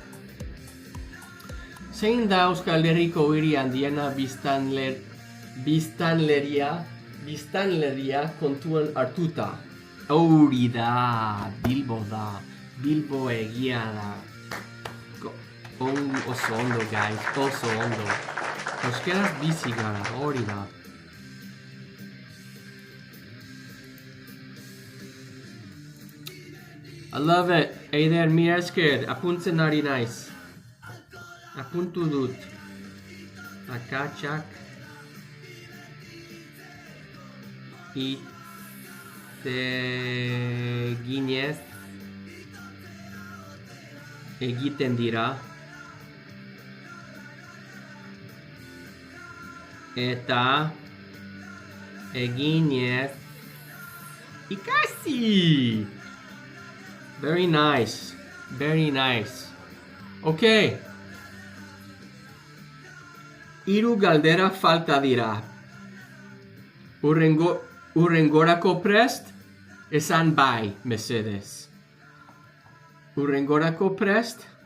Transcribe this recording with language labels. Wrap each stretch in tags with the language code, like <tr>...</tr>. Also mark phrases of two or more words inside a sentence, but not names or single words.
<eu>Zein da Euskal Herriko hiri handiena biztanleria kontuan hartuta? Hori da, Bilbo da, Bilbo egia da. Oso ondo, guys, oso ondo. Euskaraz bizi gara, hori da.</eu> <en>I love it.</en> <eu>Eider, mila esker, apuntzen ari naiz. Apuntu dut. Akatsak. Ginez. Egiten dira. Eta eginez ikasi!</eu> <en>Very nice. Okay.</en> <eu>Hiru galdera falta dira. Urrengorako prest? Esan bai, mesedez. Urrengorako prest?</eu>